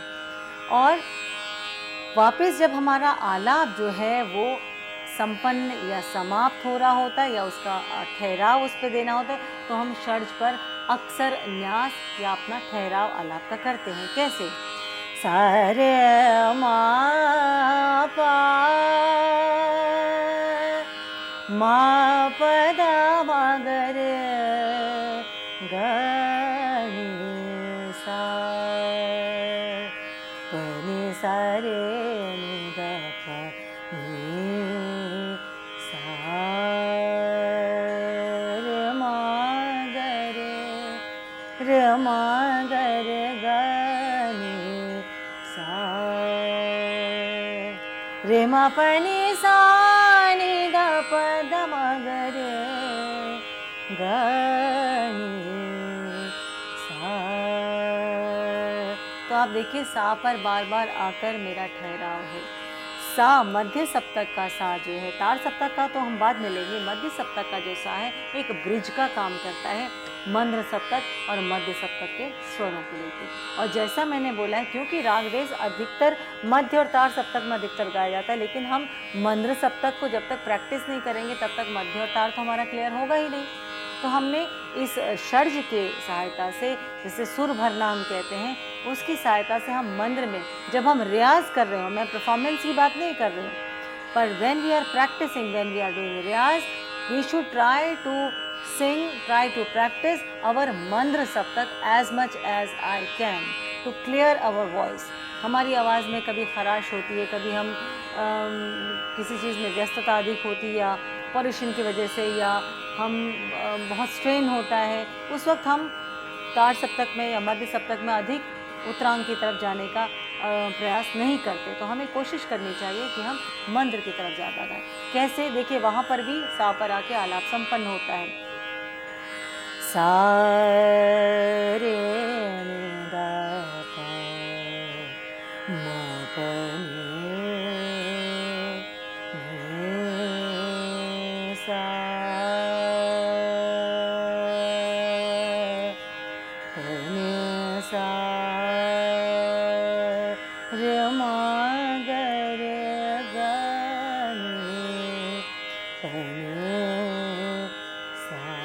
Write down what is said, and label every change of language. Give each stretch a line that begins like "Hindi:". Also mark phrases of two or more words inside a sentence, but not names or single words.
Hindi: और वापस जब हमारा आलाप जो है वो संपन्न या समाप्त हो रहा होता है या उसका ठहराव उस पर देना होता है, तो हम षड्ज पर अक्सर न्यास या अपना ठहराव आलाप का करते हैं। कैसे? सा रे म पा म प द म ग रे ग नि सा, प नि सा रे नि द प नि सा, रे म ग रे म ग रे ग नि सा, रे म प नि सा नि द प द म ग रे ग नि सा। तो आप देखिए सा पर बार बार आकर मेरा ठहराव है। सा मध्य सप्तक का सा जो है, तार सप्तक का तो हम बाद में लेंगे, मध्य सप्तक का जो सा है एक ब्रिज का काम करता है मंद्र सप्तक और मध्य सप्तक के स्वरों को लेकर। और जैसा मैंने बोला है, क्योंकि राग देश अधिकतर मध्य और तार सप्तक में अधिकतर गाया जाता है, लेकिन हम मंद्र सप्तक को जब तक प्रैक्टिस नहीं करेंगे तब तक मध्य और तार तो हमारा क्लियर होगा ही नहीं। तो हमने इस षड्ज के सहायता से, जिसे सुर भरना हम कहते हैं, उसकी सहायता से हम मंद्र में जब हम रियाज कर रहे हो, मैं परफॉर्मेंस की बात नहीं कर रही हूँ, पर
English: when we are practicing, when we are doing riyaz, we should try to sing, try to practice our
Hindi: मंद्र सप्तक
English: as much as I can to clear our voice।
Hindi: हमारी आवाज़ में कभी खराश होती है, कभी हम किसी चीज़ में व्यस्तता अधिक होती है या पॉल्यूशन की वजह से, या हम बहुत स्ट्रेन होता है, उस वक्त हम तार सप्तक में या मध्य सप्तक में अधिक उत्तरांग की तरफ जाने का प्रयास नहीं करते। तो हमें कोशिश करनी चाहिए कि हम मंद्र की तरफ ज़्यादा गाएं। कैसे? देखिए वहाँ पर भी सा पर आके आलाप संपन्न होता है। सा रे नि द प म प नि सा, प नि सा, रे म ग रे ग नि, प नि सा,